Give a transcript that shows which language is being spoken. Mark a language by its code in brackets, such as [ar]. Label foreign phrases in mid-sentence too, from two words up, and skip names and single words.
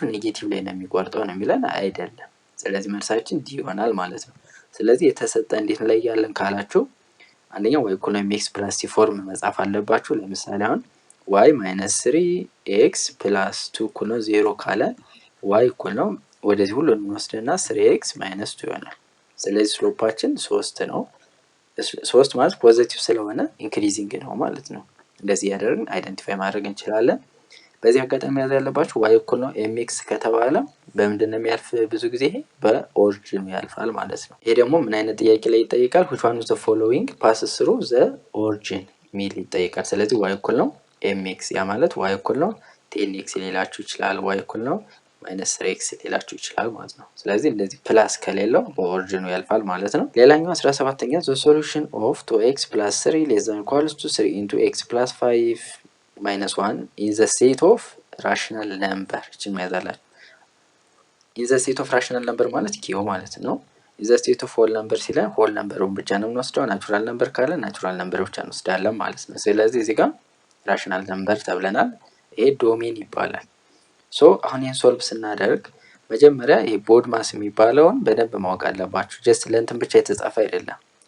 [am] ኔጌቲቭ ላይ ነው የሚቆርጠው ነው የሚለን አይደለም። ስለዚህ መልሳችን ዲ ይሆናል ማለት ነው። ስለዚህ የተሰጠ እንዴት ላይ ያለን ካላችሁ አንደኛው ዋይ እኩል ነው [en] x plus c [am] ፎርም መጻፍ አለባችሁ። ለምሳሌ አሁን [en] y minus 3 x plus 2 [am] እኩል ነው 0 ካለ ዋይ እኩል ነው ወደዚህ ሁሉ እንወስድና [en] 3 x minus 2 [am] ይሆናል። ስለዚህ ስሎፓችን 3 ነው። 3 ማለት ፖዚቲቭ ስለሆነ ኢንክሪዚንግ ነው ማለት ነው። እንደዚህ ያደረግን አይደንቲፋይ ማድረግ እንችላለን። በዚህ አጋጣሚ ያዝ ያለባችሁ ዋይ እኩል ነው ኤምኤክስ ከተባለ በምንድን ነው የሚያልፍ? ብዙ ጊዜ በኦሪጂኑ ያልፋል ማለት ነው። ይሄ ደግሞ ምን አይነት ጥያቄ ላይ ይጠይቃል? [en] which one of the following passes through the origin [am] ሚል ይጠይቃል። ስለዚህ ዋይ እኩል ነው ኤምኤክስ፣ ያ ማለት ዋይ እኩል ነው ቴንኤክስ ሊላችሁ ይችላል። ዋይ እኩል ነው ማይነስ 3x ሊላችሁ ይችላል ማለት ነው። ስለዚህ እንደዚህ ፕላስ ከሌለው በኦሪጂኑ ያልፋል ማለት ነው። ሌላኛው 17ኛ [en] the solution of 2x plus 3 less than equals to 3 into x plus 5 minus 1 in the set of rational number [am] እቺን መያዛላችሁ። [en] in the set of rational number [am] ማለት ኪው ማለት ነው። [en] in the set of whole number [am] ሲለን [en] whole number [am] ውን ብቻ ነው የምንወስደው። [en] natural number [am] ካለ [en] natural number [am] ብቻ እንወስዳለን ማለት ነው። ስለዚህ እዚህ ጋር [en] rational number [am] ተብለናል። ይሄ ዶሜን ይባላል። ሶ አሁን ይሄን ሶልቭ ስናደርግ መጀመሪያ ይሄ ቦድ ማስ የሚባለውን በደንብ ማወቅ አለባችሁ። ጀስት ለእንትን ብቻ የተጻፈ አይደለም፣